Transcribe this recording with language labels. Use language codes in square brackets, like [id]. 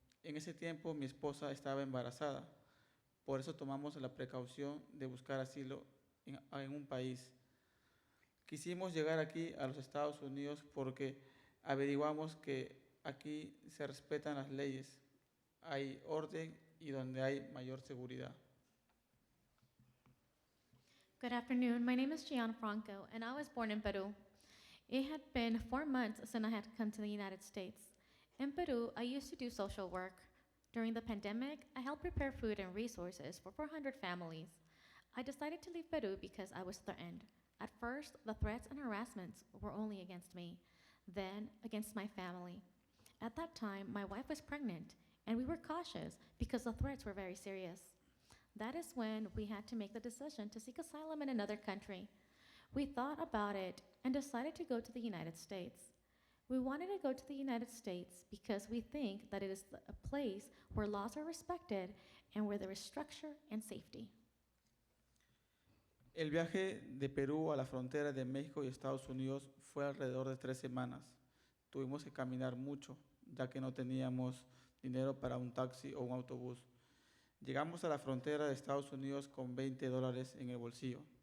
[es] En ese tiempo mi esposa estaba embarazada. Por eso tomamos la precaución de buscar asilo en un país. Quisimos llegar aquí a los Estados Unidos porque averiguamos que aquí se respetan las leyes, hay orden y donde hay mayor seguridad. [en] Good afternoon. My name is Gianfranco, and I was born in Peru. It had been 4 months since I had come to the United States. In Peru, I used to do social work. During the pandemic, I helped prepare food and resources for 400 families. I decided to leave Peru because I was threatened. At first, the threats and harassments were only against me, then against my family. At that time, my wife was pregnant, and we were cautious because the threats were very serious. That is when we had to make the decision to seek asylum in another country. We thought about it and decided to go to the United States. We wanted to go to the United States because we think that it is a place where laws are respected and where there is structure and safety. [es] El viaje de Perú a la frontera de México y Estados Unidos fue alrededor de 3 semanas. Tuvimos que caminar mucho, ya que no teníamos dinero para un taxi o un autobús. Llegamos a la frontera de Estados Unidos con $20 en el bolsillo.